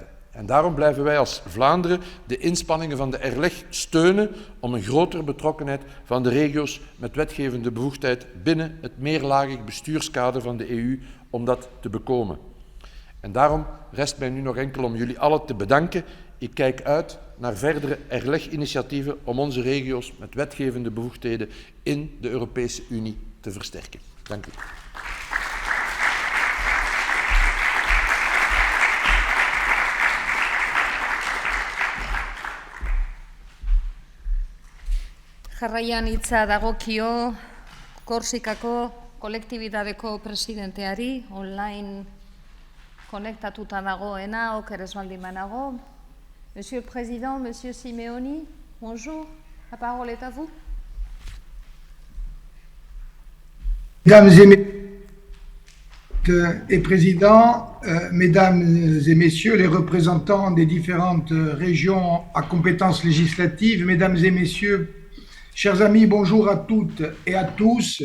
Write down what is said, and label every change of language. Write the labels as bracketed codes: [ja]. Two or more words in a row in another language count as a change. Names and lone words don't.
[nl] En daarom blijven wij als Vlaanderen de inspanningen van de RLEG steunen om een grotere betrokkenheid van de regio's met wetgevende bevoegdheid binnen het meerlagig bestuurskader van de EU om dat te bekomen. En daarom rest mij nu nog enkel om jullie allen te bedanken. Ik kijk uit naar verdere RLEG-initiatieven om onze regio's met wetgevende bevoegdheden in de Europese Unie te versterken. Dank u. [eu] Jarraian hitza dagokio Korsikako kolektibidadeko presidenteari, online konektatuta dagoena, oker ez baldin banago. [fr] Monsieur le Président, Monsieur Simeoni, bonjour, la parole est à vous. Mesdames et Présidents, Mesdames et Messieurs les représentants des différentes régions à compétences législatives, Mesdames et Messieurs, chers amis, bonjour à toutes et à tous.